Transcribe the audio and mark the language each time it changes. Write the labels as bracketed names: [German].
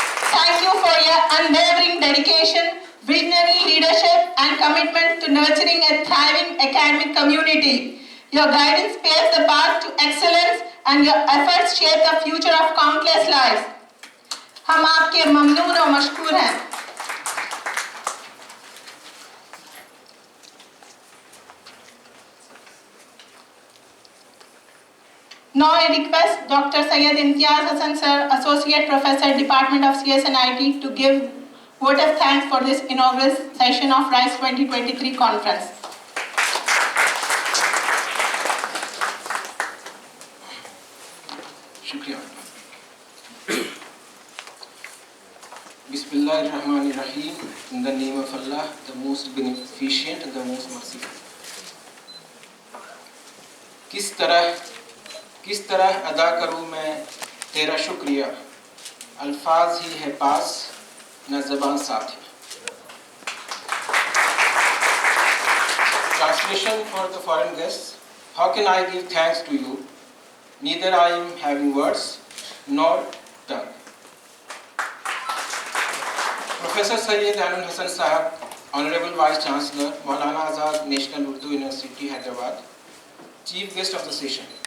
[English] Thank you for your unwavering dedication, visionary leadership, and commitment to nurturing a thriving academic community. Your guidance paves the path to excellence and your efforts shape the future of countless lives. [Hindi] हम आपके ममनून और मशकूर हैं. [English] Now I request Dr. Syed Imtiaz Hassan Sir, Associate Professor, Department of CS&IT, to give vote of thanks for this inaugural session of RISE 2023 conference. [Hindi] Shukriya. [Arabic] Bismillahirrahmanirrahim. [English] In the name of Allah, the most beneficent and the most merciful. [Hindi] किस तरह अदा करूँ मैं तेरा शुक्रिया, अल्फाज ही है पास न ज़बान साथ है. [English] Translation for the foreign guests. How can I give thanks to you? Neither I am having words nor tongue. Professor Syed Ainul Hasan Sahab, Honorable Vice Chancellor, Maulana Azad National Urdu University, Hyderabad, Chief Guest of the session.